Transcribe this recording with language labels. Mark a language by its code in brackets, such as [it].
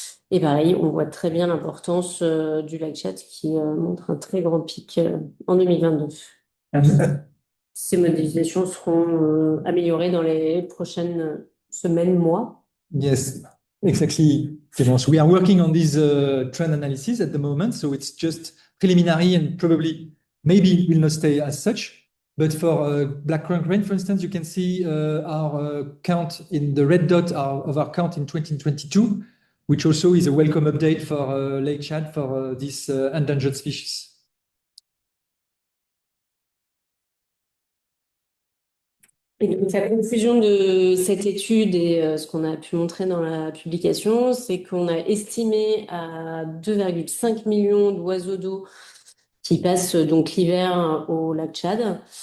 [fr] Et pareil, on voit très bien l'importance du lac Tchad qui montre un très grand pic en 2022. Ces modélisations seront améliorées dans les prochaines semaines, mois. [en] Yes, Exactly, Clémence. We are working on this trend analysis at the moment, so it's just preliminary and probably maybe will not stay as such. But for black currant rain, for instance, you can see our count in the red dot of our count in 2022, which also is a welcome update for Lake Chad for this endangered species. [fr] Et donc, la conclusion de cette étude et ce qu'on a pu montrer dans la publication, c'est qu'on a estimé à 2,5 millions d'oiseaux d'eau qui passent donc l'hiver au lac Tchad.